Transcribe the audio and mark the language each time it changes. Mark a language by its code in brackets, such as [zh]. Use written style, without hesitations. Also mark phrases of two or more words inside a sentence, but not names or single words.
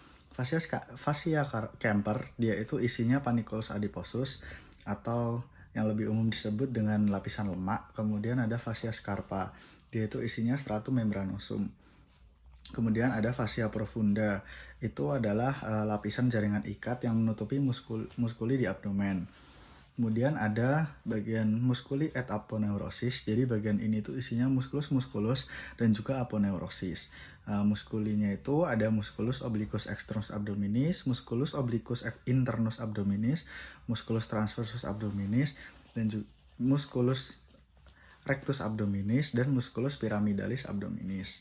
[id] Fascia camper dia itu isinya [la] panniculus adiposus [id] atau yang lebih umum disebut dengan lapisan lemak. Kemudian ada fascia scarpa, dia itu isinya [la] stratum membranosum. [id] Kemudian ada [la] fascia profunda, [id] itu adalah lapisan jaringan ikat yang menutupi muskuli di abdomen. Kemudian ada bagian [la] muskuli et aponeurosis, [id] jadi bagian ini tuh isinya musculus dan juga aponeurosis. Muskulinya itu ada [la] musculus obliquus externus abdominis, musculus obliquus internus abdominis, musculus transversus abdominis, [id] dan juga [la] musculus rectus abdominis [id] dan [la] musculus pyramidalis abdominis.